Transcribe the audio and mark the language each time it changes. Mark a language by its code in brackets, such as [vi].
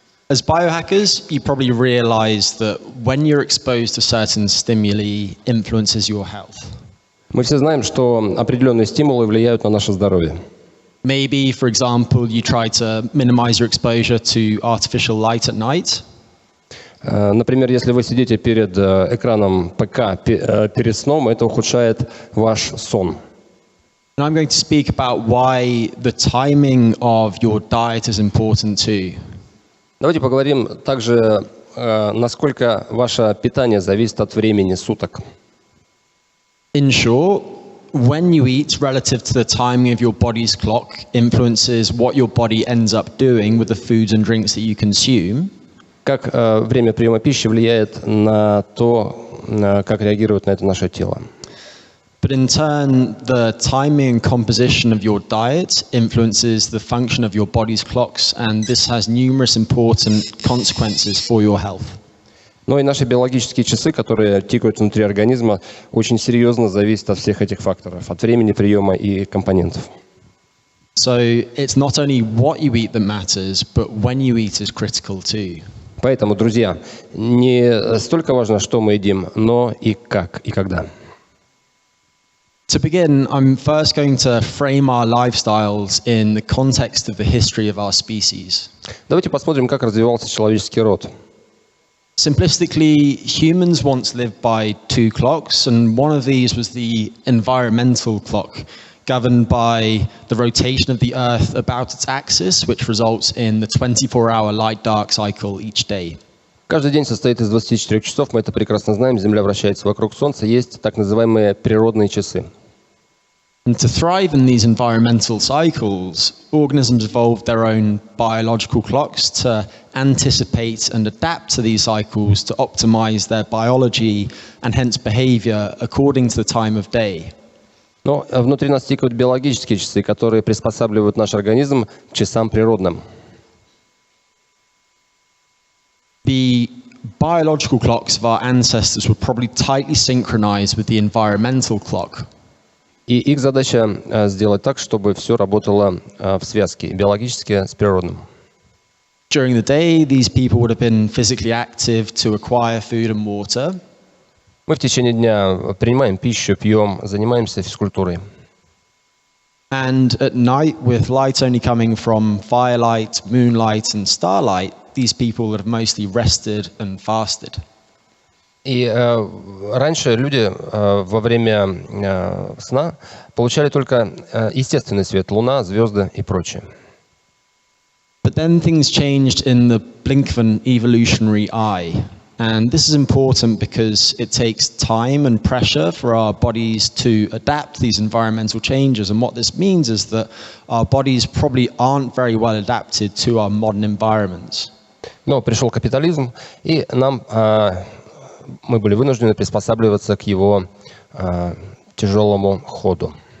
[en] As biohackers, you probably realize that when you're exposed to certain stimuli influences your health. [ru] Мы все знаем, что определенные стимулы влияют на наше здоровье. [en] Maybe, for example, you try to minimize your exposure to artificial light at night. [ru] Например, если вы сидите перед экраном ПК перед сном, это ухудшает ваш сон. [en] And I'm going to speak about why the timing of your diet is important too. [ru] Давайте поговорим также, насколько ваше питание зависит от времени суток. [en] In short, when you eat relative to the timing of your body's clock influences what your body ends up doing with the foods and drinks that you consume. [ru] Как время приема пищи влияет на то, как реагирует на это наше тело. [en] But in turn, the timing and composition of your diet influences the function of your body's clocks, and this has numerous important consequences for your health. [ru] Но и наши биологические часы, которые тикают внутри организма, очень серьезно зависят от всех этих факторов, от времени приема и компонентов. [en] So it's not only what you eat that matters, but when you eat is critical too. [ru] Поэтому, друзья, не столько важно, что мы едим, но и как, и когда. [en] To begin, I'm first going to frame our lifestyles in the context of the history of our species. [ru] Давайте посмотрим, как развивался человеческий род. [en] Simplistically, humans once lived by two clocks, and one of these was the environmental clock, governed by the rotation of the Earth about its axis, which results in the 24-hour light-dark cycle each day. [ru] Каждый день состоит из 24 часов, мы это прекрасно знаем, Земля вращается вокруг Солнца, есть так называемые природные часы. [en] And to thrive in these environmental cycles, organisms evolved their own biological clocks to anticipate and adapt to these cycles to optimize their biology and hence behavior according to the time of day. [ru] Но внутри нас тикают биологические часы, которые приспосабливают наш организм к часам природным. [en] The biological clocks of our ancestors were probably tightly synchronized with the environmental clock. [ru] И их задача сделать так, чтобы все работало в связке, биологически с природным. [en] During the day, these people would have been physically active to acquire food and water. [ru] Мы в течение дня принимаем пищу, пьем, занимаемся физкультурой. [en] And at night, with light only coming from firelight, moonlight, and starlight, these people would have mostly rested and fasted. [ru] И раньше люди во время сна получали только естественный свет, луна, звезды и прочее. [en] But then things changed in the blink of an evolutionary eye. And this is important because it takes time and pressure for our bodies to adapt to these environmental changes. And what this means is that our bodies probably aren't very well adapted to our modern environments. [ru] Но пришел капитализм, и мы были вынуждены приспосабливаться к его тяжелому ходу.